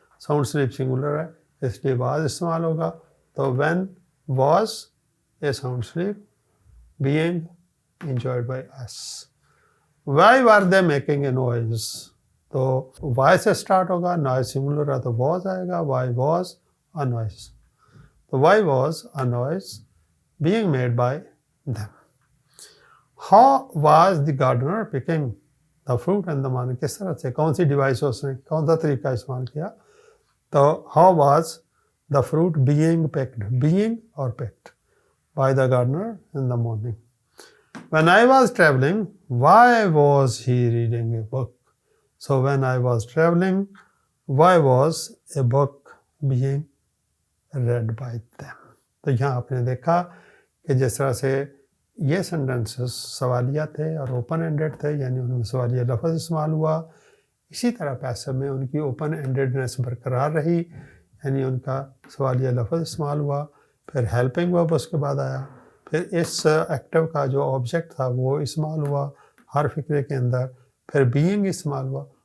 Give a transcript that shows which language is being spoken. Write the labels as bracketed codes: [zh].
[ur] Sound sleep singular ہے اس لیے was استعمال ہوگا. تو when was a sound sleep being enjoyed by اس. Why were they making a noise, تو Y سے اسٹارٹ ہوگا، نوائز سنگولر ہے تو واز آئے گا. وائی واز اے نوائز، تو Y was a noise being made by them. [en] How was the gardener picking the fruit in the morning? [ur] کس طرح سے، کون سی ڈیوائس اس نے کون سا طریقہ استعمال کیا؟ تو [en] how was the fruit being picked, being or picked by the gardener in the morning. When I was traveling, why was he reading a book? So when I was traveling, why was a book being read by them. [ur] تو یہاں آپ نے دیکھا کہ جس طرح سے یہ سینٹنسز سوالیہ تھے اور اوپن اینڈڈ تھے، یعنی ان میں سوالیہ لفظ استعمال ہوا، اسی طرح پیسو میں ان کی اوپن اینڈڈنیس برقرار رہی، یعنی ان کا سوالیہ لفظ استعمال ہوا، پھر ہیلپنگ ورب اس کے بعد آیا، پھر اس ایکٹیو کا جو آبجیکٹ تھا وہ استعمال ہوا ہر فکرے کے اندر، پھر بینگ استعمال ہوا،